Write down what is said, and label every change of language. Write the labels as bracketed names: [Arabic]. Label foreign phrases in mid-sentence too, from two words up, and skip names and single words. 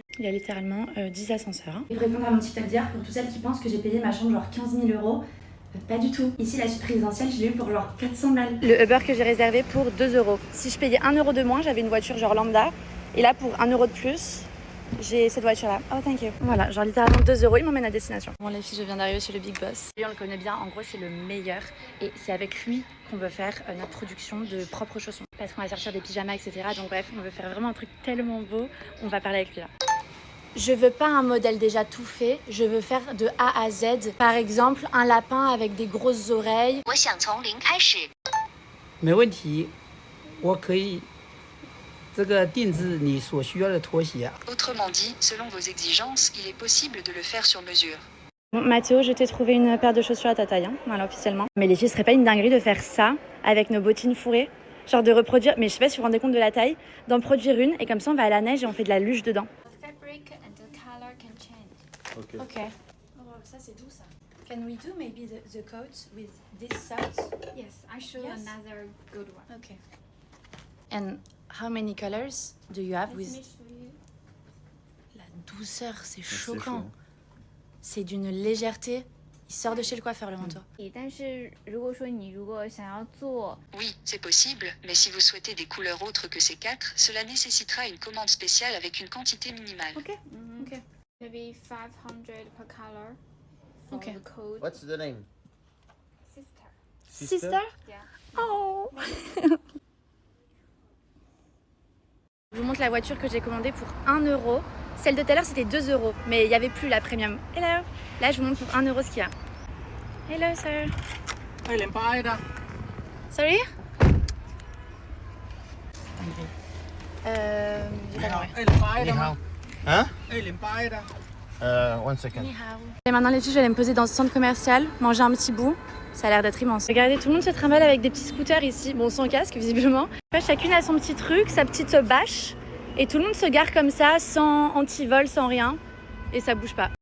[French] Il y a littéralement 10 ascenseurs. Hein. Et pour répondre à mon TikTok d'hier, pour toutes celles qui pensent que j'ai payé ma chambre genre 15 000 €, pas du tout. Ici la suite présidentielle, je l'ai eu pour genre 400 balles. Le Uber que j'ai réservé pour 2 €. Si je payais 1 € de moins, j'avais une voiture genre lambda. Et là pour 1 € de plus, j'ai cette voiture là. [English] Oh thank you. [French] Voilà, genre littéralement 2 €, il m'emmène à destination. Bon les filles, je viens d'arriver chez le Big Boss. Lui on le connaît bien, en gros c'est le meilleur. Et c'est avec lui qu'on veut faire notre production de propres chaussons. Parce qu'on va sortir des pyjamas, etc. Donc bref, on veut faire vraiment un truc tellement beau. On va parler avec lui là. Je veux pas un modèle déjà tout fait, je veux faire de A à Z. Par exemple, un lapin avec des grosses oreilles. [Chinese] 我想从零开始。没问题，我可以这个定制你所需要的拖鞋。 [French] Autrement dit, selon vos exigences, il est possible de le faire sur mesure. Bon, Mathéo, je t'ai trouvé une paire de chaussures à ta taille, hein, voilà, officiellement. Mais les filles, ce serait pas une dinguerie de faire ça avec nos bottines fourrées? Genre de reproduire, mais je sais pas si vous vous rendez compte de la taille, d'en produire une et comme ça on va à la neige et on fait de la luge dedans. [English] The fabric and the color can change. Okay. [French] Ok. Oh, ça c'est doux ça. [English] Can we do maybe the coat with this socks? Yes, I show Yes. another good one. Okay. And how many colors do you have Let with... me show you. [French] La douceur, c'est C'est choquant. chaud. C'est d'une légèreté. Il sort de chez le coiffeur le manteau. [Chinese] 但是如果说你如果想要做 [French] Oui, c'est possible, mais si vous souhaitez des couleurs autres que ces 4, cela nécessitera une commande spéciale avec une quantité minimale. Ok. Ok. [English] maybe 500 per color for Okay. the coat. What's the name? Sister. Sister? Yeah. Oh. [French] Je vous montre la voiture que j'ai commandée pour 1 €. Celle de tout à l'heure c'était 2 €, mais il n'y avait plus la premium. [English] Hello. [French] Là je vous montre pour 1 € ce qu'il y a. [English] Hello sir. [Chinese] 哎，连拍的。 [English] Sorry? [French] J'ai pas compris. [Chinese] 哎，连拍的 Ni 吗 [French] hao. Hein? [Chinese] 哎，连拍的。 [English] One second. [French] Et maintenant les filles, je vais aller me poser dans ce centre commercial, manger un petit bout. Ça a l'air d'être immense. Regardez, tout le monde se trimballe avec des petits scooters ici. Bon, sans casque visiblement. Chacune a son petit truc, sa petite bâche. Et tout le monde se gare comme ça, sans antivol, sans rien. Et ça bouge pas.